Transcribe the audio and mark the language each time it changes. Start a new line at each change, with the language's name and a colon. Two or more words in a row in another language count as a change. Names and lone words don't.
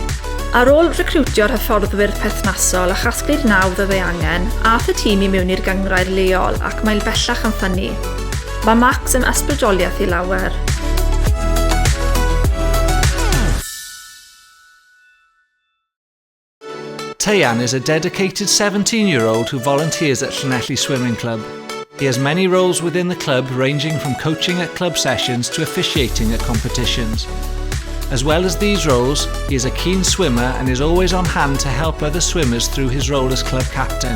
Welsh: Ar ôl recriwtio'r hyfforddwyr perthnasol a chasglu'r nawdd oedd ei angen, aeth y tîm i mewn i'r gynghrair leol ac mae'n bellach yn ffynnu. Mae Max yn ysbrydoliaeth i lawer.
English: Teian is a dedicated 17-year-old who volunteers at Llanelli Swimming Club. He has many roles within the club, ranging from coaching at club sessions to officiating at competitions. As well as these roles, he is a keen swimmer and is always on hand to help other swimmers through his role as club captain.